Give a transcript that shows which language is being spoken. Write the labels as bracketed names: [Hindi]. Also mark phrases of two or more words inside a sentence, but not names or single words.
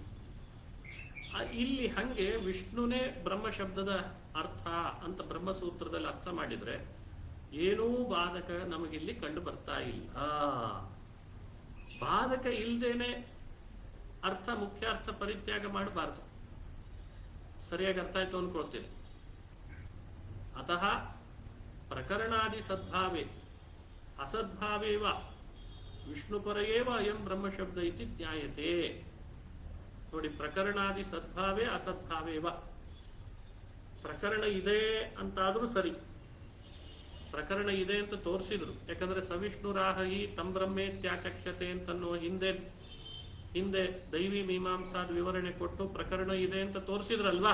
[Kannada] ಇಲ್ಲಿ ಹಂಗೆ ವಿಷ್ಣುನೇ ಬ್ರಹ್ಮ ಶಬ್ದದ ಅರ್ಥ ಅಂತ ಬ್ರಹ್ಮಸೂತ್ರದಲ್ಲಿ ಅರ್ಥ ಮಾಡಿದ್ರೆ ಏನೂ ಬಾಧಕ ನಮಗಿಲ್ಲಿ ಕಂಡು ಬರ್ತಾ ಇಲ್ಲ. ಬಾಧಕ ಇಲ್ದೇನೆ ಅರ್ಥ ಮುಖ್ಯಾರ್ಥ ಪರಿತ್ಯಾಗ ಮಾಡಬಾರ್ದು. ಸರಿಯಾಗಿ ಅರ್ಥ ಆಯ್ತು ಅನ್ಕೊಳ್ತೀನಿ. [Sanskrit] ಅತಃ ಪ್ರಕರಣಾದಿ ಸದ್ಭಾವೇ ಅಸದ್ಭಾವೇವ ವಿಷ್ಣುಪರಯೇವ ಅಯಂ ಬ್ರಹ್ಮಶಬ್ದ ಇತಿ ಜ್ಞಾಯತೆ. ನೋಡಿ, ಪ್ರಕರಣಾದಿ ಸದ್ಭಾವೇ ಅಸದ್ಭಾವೇವ. [Kannada] ಪ್ರಕರಣ ಇದೆ ಅಂತಾದ್ರೂ ಸರಿ, ಪ್ರಕರಣ ಇದೆ ಅಂತ ತೋರಿಸಿದ್ರು. ಯಾಕಂದ್ರೆ [Sanskrit] ಸವಿಷ್ಣುರಾಹಿ ತಂ ಬ್ರಹ್ಮೇತ್ಯಾಚಕ್ಷತೆ [Kannada] ಅಂತನ್ನೋ ಹಿಂದೆ ದೈವಿ ಮೀಮಾಂಸಾದ ವಿವರಣೆ ಕೊಟ್ಟು ಪ್ರಕರಣ ಇದೆ ಅಂತ ತೋರಿಸಿದ್ರಲ್ವಾ.